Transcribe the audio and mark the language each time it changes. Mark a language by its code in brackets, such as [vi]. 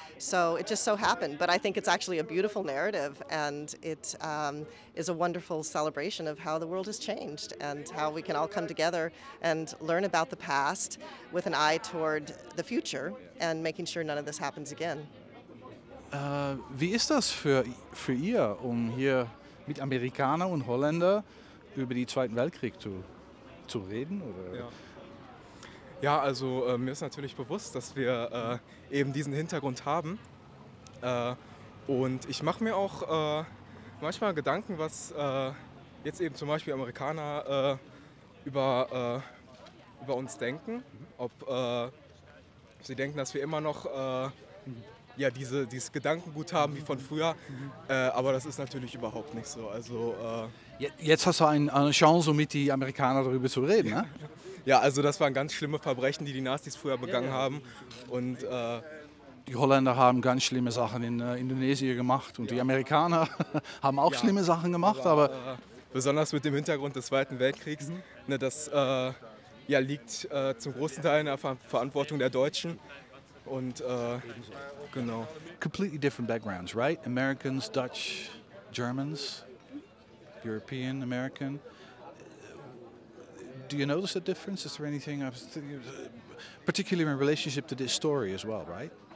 [en] So it just so happened. But I think it's actually a beautiful narrative, and it is a wonderful celebration of how the world has changed and how we can all come together and learn about the past with an eye toward the future and making sure none of this happens again. [de] Wie ist das für ihr, hier mit Amerikaner und Holländer über den Zweiten Weltkrieg zu reden? Oder? Ja, also mir ist natürlich bewusst, dass wir eben diesen Hintergrund haben. Und ich mache mir auch manchmal Gedanken, was jetzt eben zum Beispiel Amerikaner über uns denken. Ob sie denken, dass wir immer noch dieses Gedankengut haben wie von früher, aber das ist natürlich überhaupt nicht so. Also, Jetzt hast du eine Chance, mit den Amerikanern darüber zu reden, ne? Ja, also das waren ganz schlimme Verbrechen, die Nazis früher begangen haben. Und die Holländer haben ganz schlimme Sachen in Indonesien gemacht und die Amerikaner haben auch schlimme Sachen gemacht, aber besonders mit dem Hintergrund des Zweiten Weltkriegs, das liegt zum großen Teil in der Verantwortung der Deutschen. Und genau. [en] Completely different backgrounds, right? Americans, Dutch, Germans, European, American. Do you notice a difference? Is there anything, particularly in relationship to this story as well, right?